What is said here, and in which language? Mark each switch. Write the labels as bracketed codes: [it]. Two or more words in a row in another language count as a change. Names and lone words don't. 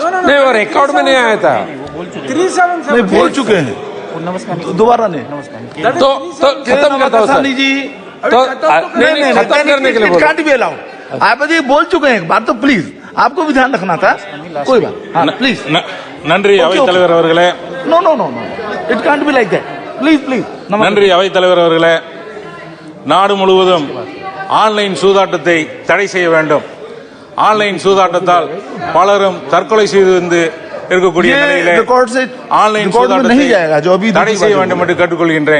[hi] नहीं, वो रिकॉर्ड में नहीं आया था। नहीं, बोल चुके हैं, दोबारा नहीं। तो खत्म करता हूँ जी, तो नहीं, खत्म करने के लिए काट भी अलाउ। आप जी बोल चुके हैं एक बार, तो प्लीज आपको भी ध्यान रखना था। कोई बात, हाँ प्लीज। [ta] நன்றி அவைத்தலைவர் அவர்களே। [en] no no no no, it can't be like that, please please. [ta] நன்றி அவைத்தலைவர் அவர்களே। நாடு முழுவதும் ஆன்லைன் சூதாட்டத்தை தடை செய்ய வேண்டும்। ஆன்லைன் சூதாட்டத்தால் பலரும் தற்கொலை செய்து வந்து இருக்கக்கூடிய நிலையிலே ஆன்லைன் சூதாட்டத்தை தடை செய்ய வேண்டும் என்று கேட்டுக்கொள்கின்றேன்।